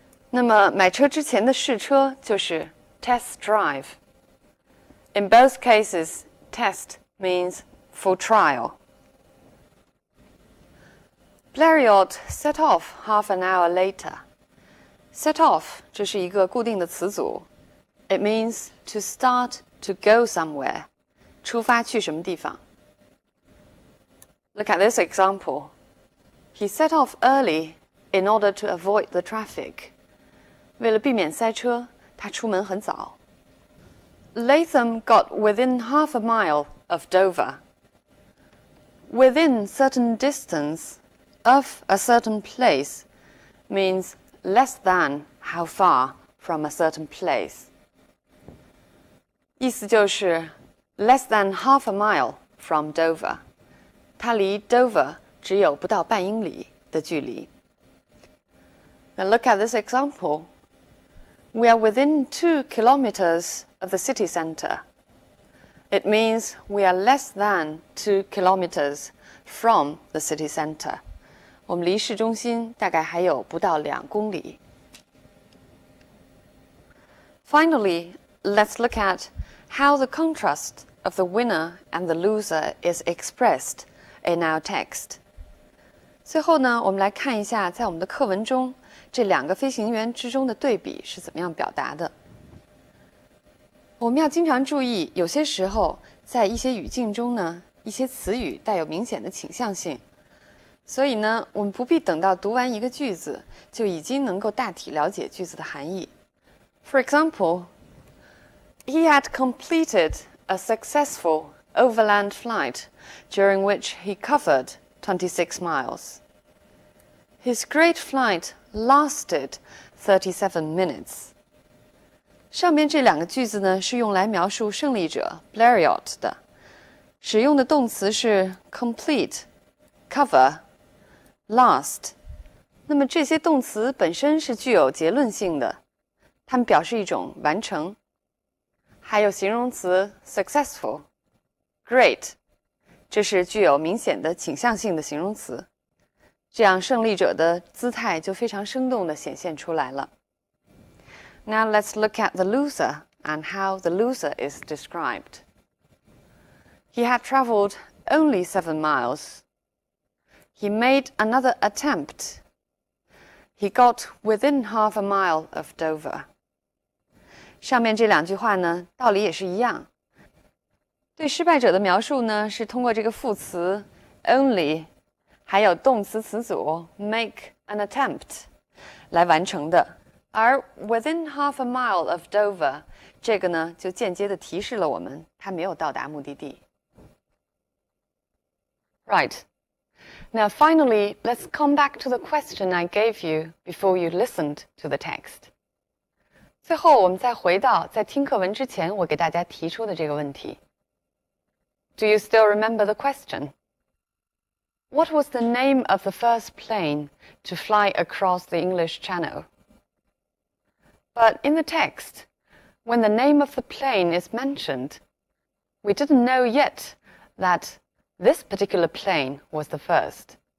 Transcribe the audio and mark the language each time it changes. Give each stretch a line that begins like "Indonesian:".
Chinese: 那么买车之前的试车就是 test drive.
English: In both cases, test means for trial. Blériot set off half an hour later.
Chinese: Set off 这是一个固定的词组。
English: It means to start to go somewhere.
Chinese: 出发去什么地方。
English: Look at this example. He set off early in order to avoid the traffic.
Chinese: 为了避免塞车，他出门很早。
English: Latham got within half a mile of Dover. Within certain distance of a certain place means less than how far from a certain place.
Chinese: 意思就是
English: less than half a mile from Dover.
Chinese: 它离 Dover 只有不到半英里的距离。
English: Now look at this example. We are within 2 kilometers of the city center. It means we are less than 2 kilometers from the city center.
Chinese: 我们离市中心大概还有不到2公里。
English: Finally, let's look at how the contrast of the winner and the loser is expressed in our text.
Chinese: 最后呢，我们来看一下在我们的课文中这两个飞行员之中的对比是怎么样表达的。我们要经常注意，有些时候在一些语境中呢，一些词语带有明显的倾向性，所以呢，我们不必等到读完一个句子就已经能够大体了解句子的含义。
English: For example, he had completed a successful overland flight during which he covered 26 miles. His great flight lasted 37 minutes.
Chinese: 上面这两个句子呢，是用来描述胜利者 Blériot 的，使用的动词是 complete、cover、last。那么这些动词本身是具有结论性的，它们表示一种完成。还有形容词 successful、great， 这是具有明显的倾向性的形容词。这样胜利者的姿态就非常生动地显现出来了。
English: Now let's look at the loser and how the loser is described. He had traveled only 7 miles. He made another attempt. He got within half a mile of Dover.
Chinese: 上面这两句话呢，道理也是一样。对失败者的描述呢，是通过这个副词 only 还有动词词组 make an attempt 来完成的。而
English: within half a mile of Dover
Chinese: 这个呢，就间接地提示了我们他没有到达目的地。
English: Right. Now finally, let's come back to the question I gave you before you listened to the text.
Chinese: 最后我们再回到在听课文之前我给大家提出的这个问题。
English: Do you still remember the question? What was the name of the first plane to fly across the English Channel? But in the text, when the name of the plane is mentioned, we didn't know yet that this particular plane was the first.